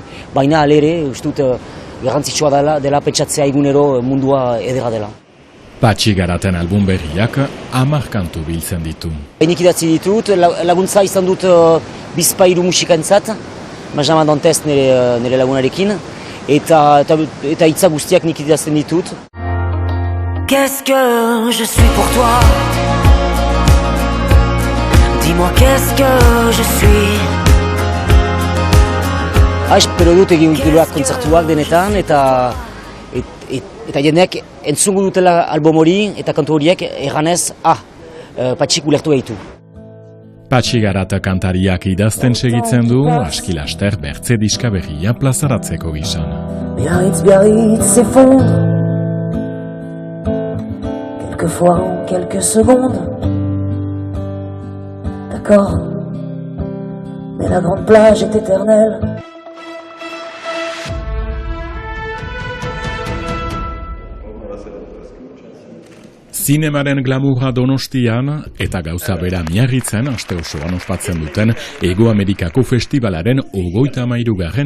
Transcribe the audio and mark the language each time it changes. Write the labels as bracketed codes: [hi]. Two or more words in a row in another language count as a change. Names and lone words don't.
[eu] Baina alere, ustut, garrantzitsua dela pentsatzea egunero mundua edera dela. Patxi Garaten album berriak 10 kantu biltzen ditu. Nik idatzi ditut, laguntza izan dut bizpairu musikantzat, Benjamin Dantes nire lagunarekin, eta hitza guztiak nik idazten ditut. [fr] Qu'est-ce que je suis pour toi? Dis-moi qu'est-ce que je suis? [eu] Espero dut egin giroak kontzertuak denetan, eta jendeak entzungu dutela album hori eta kantu horiek erranez, Patxik ulertu gaitu. Patxi Garat kantariak idazten segitzen du, aski laster bertze diska berria plazaratzeko gizan. [fr] Biarritz s'effondre quelquefois en quelques secondes. D'accord, mais la grande plage est éternelle. [eu] Zinemaren glamurra Donostian eta gauza bera Miarritzen aste osoan ospatzen duten Hego Amerikako Festivalaren 33.